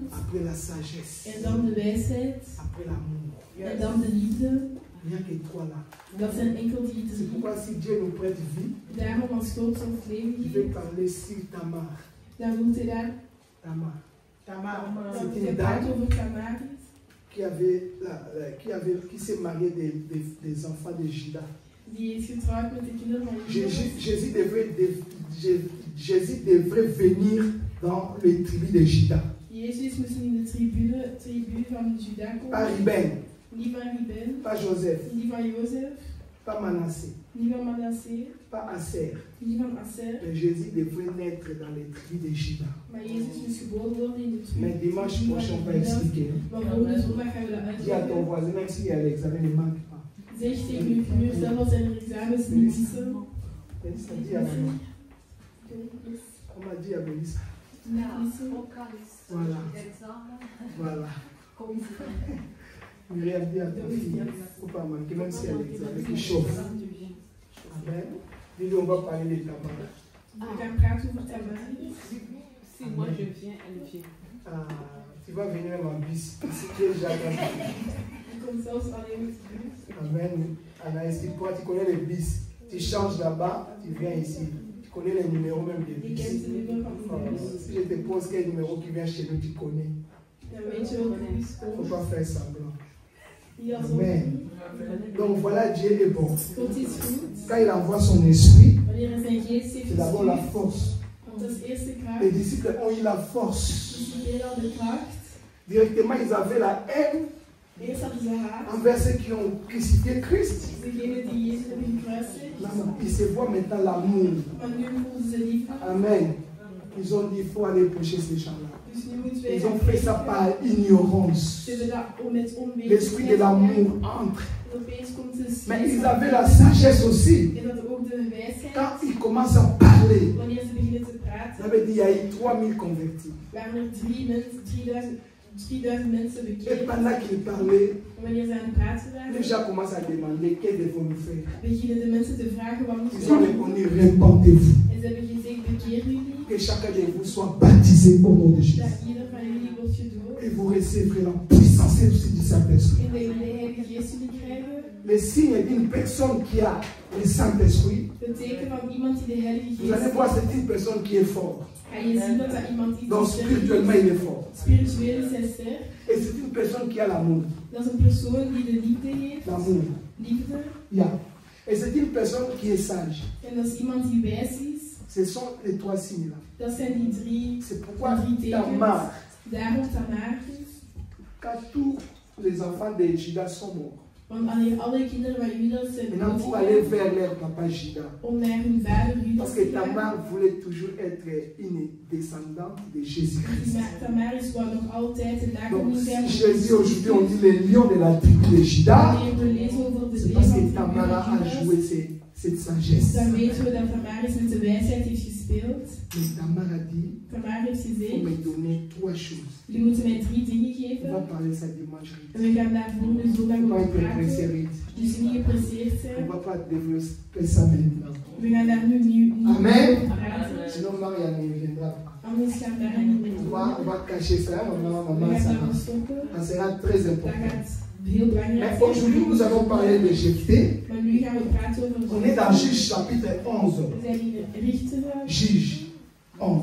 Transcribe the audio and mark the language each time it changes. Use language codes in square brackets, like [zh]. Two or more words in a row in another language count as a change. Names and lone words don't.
[fr] Après la sagesse. [nl] en dan de wijsheid, [fr] Après l'amour. [nl] en dan de liefde. [fr] Il n'y a que trois là. [nl] Dat zijn enkel die [fr] C'est [nl] drie. [fr] pourquoi si Dieu nous prête vie, [nl] Daarom als God ons leven [fr] il veut [nl] geeft, [fr] parler sur Tamar. [nl] dan moet hij daar Tamar. dat [fr] C'est [nl] hij [fr] une [nl] praat [fr] dame [nl] over Tamaris, [fr] qui s'est mariée des enfants de Juda. [nl] die is getrouwd met de kinderen van [fr] Jésus devrait venir dans le tribu de Juda. [nl] Jezus moest in de tribu van Juda [fr] Pas [nl] komen. [fr] Ruben, [nl] Niet van Ruben, [fr] pas Joseph, [nl] niet van Jozef, [fr] pas Manassé, [nl] niet van Manasseh, [fr] pas Aser. [nl] niet van Aser. [fr] Mais Jésus devrait naître dans les tribus de Juda. [nl] Maar Jezus moest geboren worden in de [fr] Mais [nl] tribu [fr] dimanche prochain, on va [nl] van Juda. [fr] expliquer. [nl] Maar volgende zondag gaan we dat [fr] Dis à ton [nl] uitleggen. [fr] voisin, même s'il y a l'examen, ne manque pas. [nl] Zeg tegen uw buur, zelfs als zijn er examens niet missen. [fr] Mélissa, dis à maman. On m'a dit à Mélissa. Voilà. Voilà. Myriam, dis à ta fille, il ne faut pas manquer, même s'il y a l'examen qui chauffe. Amen. Dis-lui, on va parler de Tamar. [nl] We gaan praten over Tamaris. [fr] Si moi je viens, elle vient. Ah, tu vas venir même en bus. Si tu es déjà dans le bus. [nl] Die komt zelfs alleen met de bus. [fr] Amen. Anaïs, tu connais les bus. Tu changes là-bas, tu viens ici. Tu connais les numéros même des [nl] Die [fr] bus. [nl] kent de nummer van de bus. [fr] Si je te pose quel numéro qui vient chez nous, tu connais. [nl] Dan weet je welke bus [fr] Il ne faut [nl] komt. [fr] pas faire semblant. [nl] Die als [fr] Amen. Donc voilà, Dieu est bon. [nl] God is goed. [fr] Quand il envoie son esprit, [nl] Wanneer hij zijn geest heeft [fr] c'est d'abord la [nl] gestuurd, [fr] force. [nl] dat is eerste kracht. [fr] Les disciples ont eu la force. [nl] Discipline al de kracht. [fr] Directement, ils avaient la haine [nl] Eerst hadden ze haat. [fr] envers ceux qui ont crucifié Christ. [nl] Degene die Jezus hebben gekruisigd. [fr] Non, ils se voient maintenant l'amour. [nl] Maar nu voelden ze liefde. [fr] Amen. Ils ont dit, il faut aller prêcher ces gens-là. [nl] Dus nu moeten wij [fr] Ils [nl] gaan [fr] ont fait ça [nl] prediken. [fr] par ignorance. [nl] Ze hebben dat met onweten [fr] L'esprit de [nl] gedaan. [fr] l'amour entre. [nl] En opeens komt de [fr] Mais ils [nl] sfeer. [fr] avaient la sagesse aussi. [nl] En dat ook de wijsheid. [fr] Quand ils commencent à parler, [nl] Wanneer ze beginnen te [fr] ça [nl] praten, [fr] veut dire qu'il y a eu 3000 convertis. [nl] waren er 3000 mensen [fr] Et [nl] bekeerd. [fr] pendant qu'ils parlaient, [nl] En wanneer ze aan het praten [fr] les [nl] waren, [fr] gens commencent à demander qu'est-ce que nous faire. [nl] beginnen de mensen te vragen wat moeten [fr] Ils ont [nl] we [fr] répondu, répandez-vous. [nl] En ze hebben gezegd, bekeer jullie. [fr] Que chacun de vous soit baptisé au nom de Jésus. [nl] Dat ieder van jullie wordt gedoopt. [fr] Et vous recevrez la puissance aussi du Saint-Esprit. [nl] En dat jullie de Heilige Geest jullie krijgen. [fr] Le signe d'une personne qui a le Saint-Esprit, [nl] Het teken van iemand die de Heilige [fr] vous allez [nl] Geest [fr] voir, [nl] heeft. [fr] c'est une personne qui est forte. [nl] Ga je zien dat dat iemand iets [fr] Donc [nl] sterk [fr] spirituellement, [nl] is. [fr] il est fort. [nl] Spiritueel is hij sterk. [fr] Et c'est une personne qui a l'amour. [nl] Dat is een persoon die de liefde heeft. [fr] L'amour. [nl] Liefde. Yeah. [fr] Et c'est une personne qui est sage. [nl] En dat is iemand die wijs is. [fr] Ce sont les trois signes-là. [nl] Dat zijn die drie. [fr] C'est pourquoi [nl] Die drie tekens. [fr] Tamar, [nl] Daarom Tamar. [fr] quand tous les enfants de Judas sont morts, [nl] Want wanneer alle kinderen van Judas zijn [fr] maintenant pour aller vers leur papa Judas, [nl] om naar hun vader Judas [fr] parce [nl] te [fr] que [nl] gaan. [fr] Tamar voulait toujours être une descendante de Jésus-Christ. [nl] Maar Tamaris wou nog altijd de [fr] Donc, [nl] nakomeling zijn [fr] si [nl] van [fr] Jésus aujourd'hui, on dit le lion de la tribu de Judas, [nl] Wanneer we lezen over de [fr] c'est parce que [nl] leven [fr] Tamar [nl] van [fr] a joué [nl] Judas, [fr] cette sagesse. [nl] dan weten we dat Tamaris met de wijsheid heeft gespeeld. [fr] Mais Tamar a dit, [nl] Tamar heeft [fr] il faut [nl] gezegd, [fr] me donner trois choses. [nl] jullie moeten mij 3 dingen [fr] On va [nl] geven. [fr] parler ça dimanche. [nl] En we gaan daar volgende zondag [fr] On va [nl] over [fr] être pressé [nl] praten. [fr] vite. [nl] Dus niet gepresseerd [fr] On [nl] zijn. [fr] ne va pas développer ça maintenant. [nl] We gaan daar nu niet [fr] Amen. [nl] over praten. [fr] Sinon, Marianne ne viendra pas. [nl] Anders gaan we daar niet mee [fr] On va cacher ça, maman, [nl] We [fr] maman, [nl] gaan [fr] ça [nl] daar [fr] va. [nl] stoppen. [fr] Ça sera très [nl] Dat [fr] important. [nl] gaat heel belangrijk [fr] Mais [nl] zijn. [fr] aujourd'hui, nous allons parler de Jephthé. [nl] Maar nu gaan we praten over [fr] On est dans Juge chapitre 11. [nl] We zijn in Richteren, [fr] Juge 11,